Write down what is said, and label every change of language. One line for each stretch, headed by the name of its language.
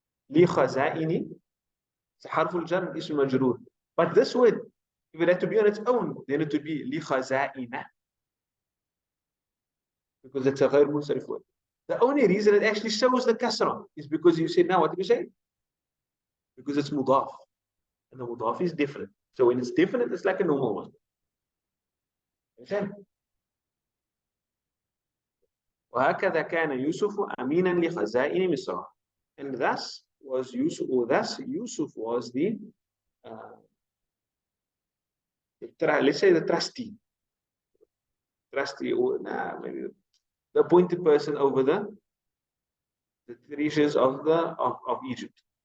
Arabic: لي خزائن حرف الجر اسم مجرور.
English: But this word, if it had to be on its own, then it would be
Arabic: لي خزائن
English: because it's a
Arabic: غير منصرف
English: word. The only reason it actually shows the kasra is because you said, now what did you say? Because it's mudaf. And the mudaf is different. So when it's different, it's like a normal one. Okay?
Arabic: وهكذا كان يوسف أمينا لخزائن مصر.
English: And thus was Yusuf, or thus Yusuf was let's say the trustee, or maybe the appointed person over the treasures of Egypt.